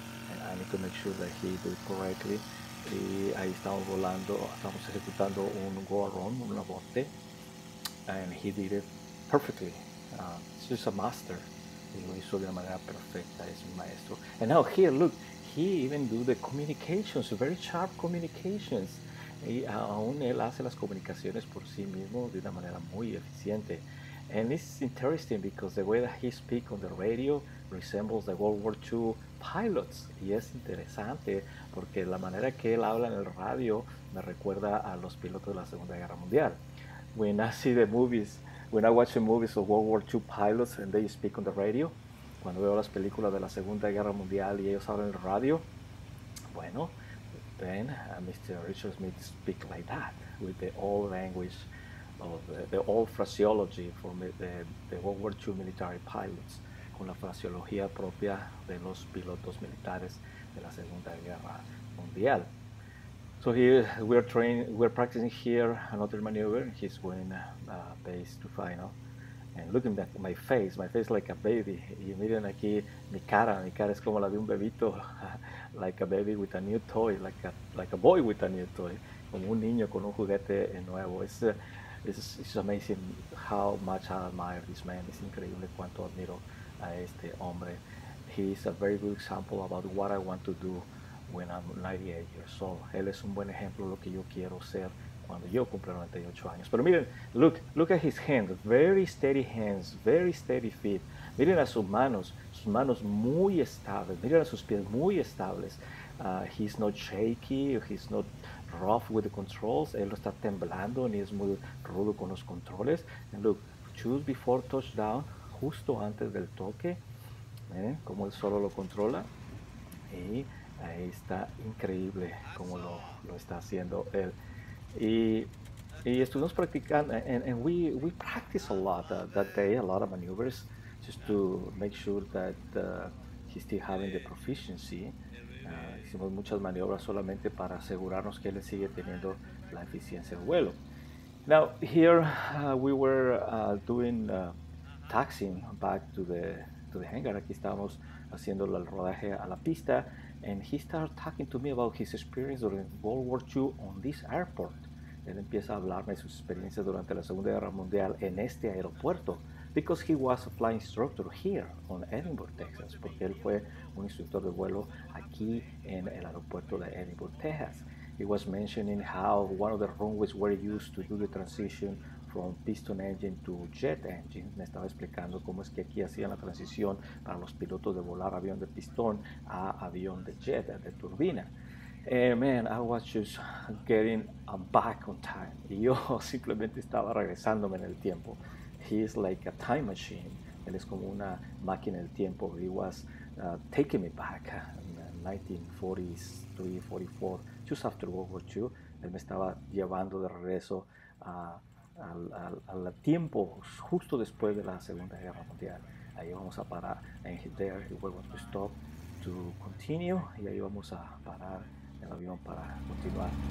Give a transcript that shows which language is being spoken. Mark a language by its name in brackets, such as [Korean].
[English] And I need to make sure that he did it correctly. [Spanish] Y ahí estamos volando, estamos ejecutando un go run, un aborte. [English] And he did it perfectly. He's just a master. [Spanish] Y lo hizo de una manera perfecta, es un maestro. [English] And now here, look, he even do the communications, very sharp communications. [Spanish] Y aún él hace las comunicaciones por sí mismo de una manera muy eficiente. [English] And it's interesting because the way that he speaks on the radio resembles the World War II pilots. [Spanish] Y es interesante porque la manera que él habla en el radio me recuerda a los pilotos de la Segunda Guerra Mundial. [English] When I see the movies, when I watch the movies of World War II pilots and they speak on the radio, [Spanish] cuando veo las películas de la Segunda Guerra Mundial y ellos hablan en el radio, bueno, [English] then Mr. Richard Smith speak like that, with the old language of the old phraseology from the World War II military pilots, [Spanish] con la fraseología propia de los pilotos militares de la Segunda Guerra Mundial. [English] So here we're practicing here another maneuver. He's going base to final. And looking at my face like a baby. [Spanish] Y miren aquí mi cara es como la de un bebito, [English] like a baby with a new toy, [Spanish] like a boy with a new toy, como un niño con un juguete nuevo. [English] It's amazing how much I admire this man. [Spanish] Es increíble cuánto admiro a este hombre. [English] He's a very good example about what I want to do when I'm 98 years old. [Spanish] Él es un buen ejemplo de lo que yo quiero ser cuando yo cumpla 98 años. Pero miren, [English] look at his hands, very steady feet. [Spanish] Miren a sus manos muy estables. Miren a sus pies muy estables. [English] He's not shaky, he's not rough with the controls. [Spanish] Él no está temblando ni es muy rudo con los controles. [English] And look, just before touchdown, [Spanish] justo antes del toque, como él solo lo controla. Y ahí está increíble como lo está haciendo él. Y estuvimos practicando, [English] and we practiced a lot that day, a lot of maneuvers, just to make sure that he's still having the proficiency. [Spanish] Hicimos muchas maniobras solamente para asegurarnos que él sigue teniendo la eficiencia de vuelo. [English] Now here we were doing taxiing back to the hangar. [Spanish] Aquí estábamos haciendo el rodaje a la pista. [English] And he started talking to me about his experience during World War II on this airport. [Spanish] Él empieza a hablarme de sus experiencias durante la Segunda Guerra Mundial en este aeropuerto, [English] because he was a flying instructor here on Edinburgh, Texas, [Spanish] porque él fue un instructor de vuelo aquí en el aeropuerto de Edinburgh, Texas. [English] He was mentioning how one of the runways were used to do the transition from piston engine to jet engine. [Spanish] Me estaba explicando cómo es que aquí hacían la transición para los pilotos de volar avión de pistón a avión de jet, de turbina. [English] And man, I was just getting back on time. [Spanish] Y yo simplemente estaba regresándome en el tiempo. [English] He is like a time machine. [Spanish] Él es como una máquina del tiempo. [English] He was taking me back in 1943, 44, just after World War II. [Spanish] Él me estaba llevando de regreso al tiempo justo después de la Segunda Guerra Mundial. Ahí vamos a parar. [English] And there we're going to stop to continue. [Spanish] Y ahí vamos a parar el avión para continuar.